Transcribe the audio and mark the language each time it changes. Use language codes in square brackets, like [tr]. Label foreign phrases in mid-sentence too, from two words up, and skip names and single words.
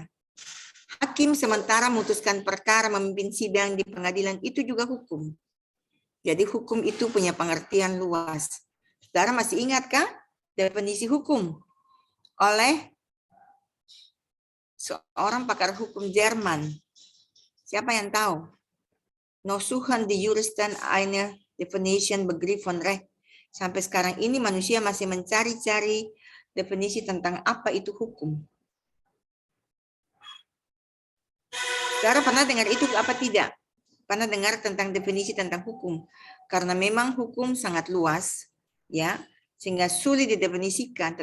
[id] Hakim sementara memutuskan perkara, memimpin sidang di pengadilan, itu juga hukum. Jadi hukum itu punya pengertian luas. Saudara masih ingatkah definisi hukum oleh seorang pakar hukum Jerman? Siapa yang tahu? [de] No suchen die Juristen eine Definition Begriff von Recht. [id] Sampai sekarang ini manusia masih mencari-cari definisi tentang apa itu hukum. Saudara pernah dengar itu apa tidak? Pernah dengar tentang definisi tentang hukum? Karena memang hukum sangat luas, ya, sehingga sulit didefinisikan.